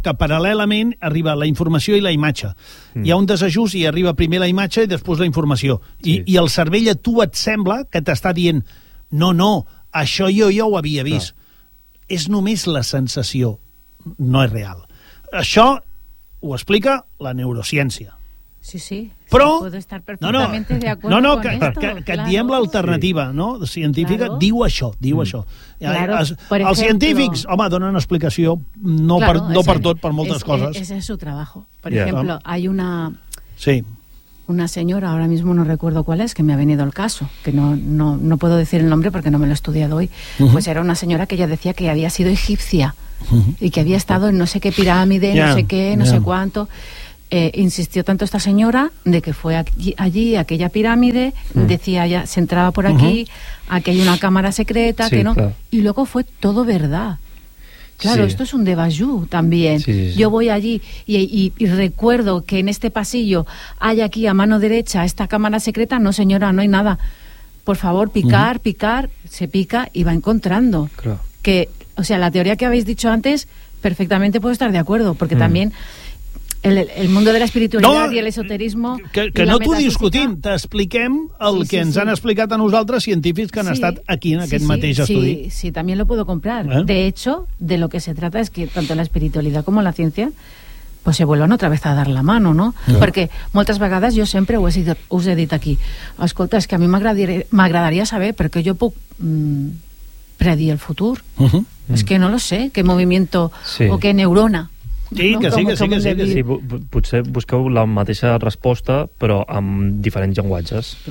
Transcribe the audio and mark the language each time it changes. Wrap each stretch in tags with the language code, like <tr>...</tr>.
<ca>Que paral·lelament arriba la informació i la imatge. Hi ha un desajust i arriba primer la imatge i després la informació. I el cervell a tu et sembla que t'està dient no, això jo ho havia vist. Clar. És només la sensació, no és real. Això ho explica la neurociència. Sí. Però...</ca> <es>puedo estar perfectamente de acuerdo con esto.</es> <ca>Que et diem l'alternativa, no? Científica, claro. diu això.</ca> <es>Claro,</es> <ca>els científics, home, donen una explicació, per moltes coses.</ca> <es>Ese es su trabajo. Por ejemplo, hay una... Sí. Una señora, ahora mismo no recuerdo cuál es, que me ha venido el caso, que no puedo decir el nombre porque no me lo he estudiado hoy. Uh-huh. Pues era una señora que ella decía que había sido egipcia y que había estado en no sé qué pirámide, no sé cuánto... insistió tanto esta señora de que fue allí aquella pirámide, decía ya se entraba por aquí, aquí hay una cámara secreta, sí, que no, claro. Y luego fue todo verdad. Claro, esto es un déjà-vu también. Sí. Yo voy allí y recuerdo que en este pasillo hay aquí a mano derecha esta cámara secreta, no señora, no hay nada. Por favor, picar, se pica y va encontrando. Claro. Que, o sea, la teoría que habéis dicho antes, perfectamente puedo estar de acuerdo, porque también El mundo de la espiritualidad y el esoterismo...</es> <ca>Que no t'ho discutim, t'expliquem el que ens han explicat a nosaltres científics que han estat aquí en aquest mateix estudi.</ca> <es>Sí, también lo puedo comprar. De hecho, de lo que se trata es que tanto la espiritualidad como la ciencia pues se vuelvan otra vez a dar la mano, ¿no?</es> <ca>Porque moltes vegades jo sempre us he dit aquí, escolta, és que a mi m'agradaria saber perquè jo puc predir el futur. És que</ca> <es>no lo sé,</es> <ca>què movimiento o què neurona. Sí, potser busqueu la mateixa resposta però amb diferents llenguatges.</ca>